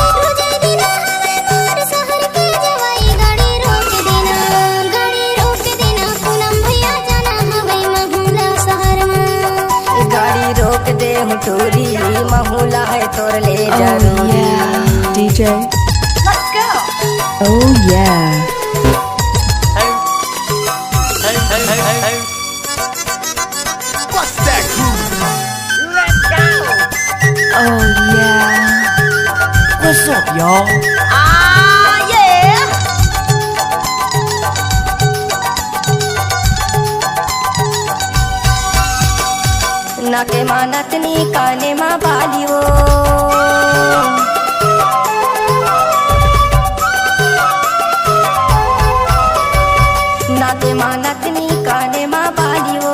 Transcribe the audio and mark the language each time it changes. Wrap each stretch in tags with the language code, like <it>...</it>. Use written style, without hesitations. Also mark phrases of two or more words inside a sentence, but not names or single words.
<hne>रोजे दिन हवे मोर शहर के जवाई। गाड़ी रोक देना पूनम भैया जाना हवे महुला शहर में। गाड़ी रोक दे हुटूरी, महुला है तोर ले जरूरी। DJ.</hne> <en>Let's go! Oh yeah. What's that groove? Let's go! Oh yeah. What's up, y'all? Ah, yeah!</en> <bho>नाके मानतनी काने मा बालियो, नाके मानतनी काने मा बालियो।</bho>